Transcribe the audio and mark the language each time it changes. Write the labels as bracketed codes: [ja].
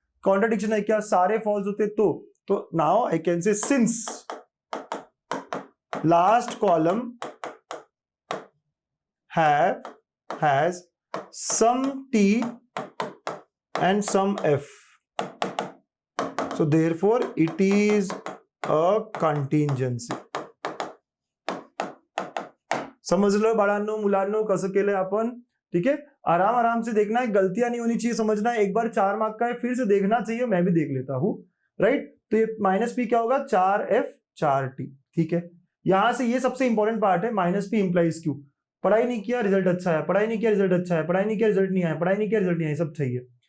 [hi] Contradiction है क्या, सारे फॉल्स होते तो [en] Now I can say since last column has some T and some F, so therefore it is a contingency. [mr] समझ low बाळांनो मुलांनो कसं केलंय आपण, [hi] ठीक है। आराम आराम से देखना है, गलतियां नहीं होनी चाहिए, समझना है। एक बार 4 मार्क का है, फिर से देखना चाहिए, मैं भी देख लेता हूं, राइट। तो ये माइनस पी क्या होगा, 4F 4T, ठीक है। यहां से ये सबसे इंपॉर्टेंट पार्ट है, माइनस पी इंप्लाइज क्यू। पढ़ाई नहीं किया रिजल्ट अच्छा है, पढ़ाई नहीं किया रिजल्ट अच्छा है, पढ़ाई नहीं किया रिजल्ट नहीं आया, पढ़ाई नहीं किया रिजल्ट नहीं आया, सब सही है।